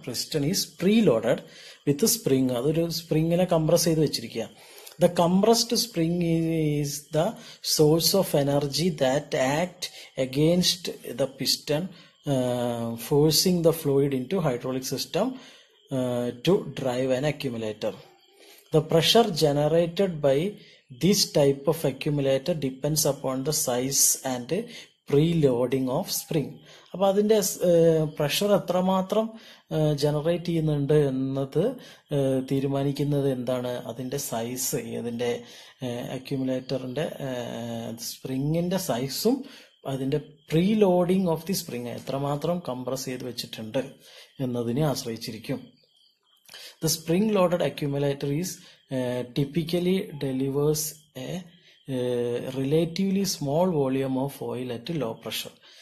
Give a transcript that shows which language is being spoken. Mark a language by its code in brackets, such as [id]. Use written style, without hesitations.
[en] Piston is preloaded with spring. [ml] അതൊരു സ്പ്രിങ്ങിനെ compress ചെയ്ത് വെച്ചിരിക്കുക. [en] The compressed spring is the source of energy that act against the piston forcing the fluid into hydraulic system to drive an accumulator. The pressure generated by this type of accumulator depends upon the size and preloading of spring. [ml] അപ്പോൾ അതിൻ്റെ pressure എത്രമാത്രം generate ചെയ്യുന്നുണ്ട് എന്നത് തീരുമാനിക്കുന്നത് എന്താണ്? അതിൻ്റെ size, അതിൻ്റെ അക്യുമുലേറ്ററിൻ്റെ സ്പ്രിങ്ങിൻ്റെ സൈസും അതിൻ്റെ pre loading of the spring എത്രമാത്രം കംപ്രസ് ചെയ്ത് വെച്ചിട്ടുണ്ട് എന്നതിനെ ആശ്രയിച്ചിരിക്കും. [en] The spring-loaded accumulator is typically delivers a relatively small volume of oil at low pressure.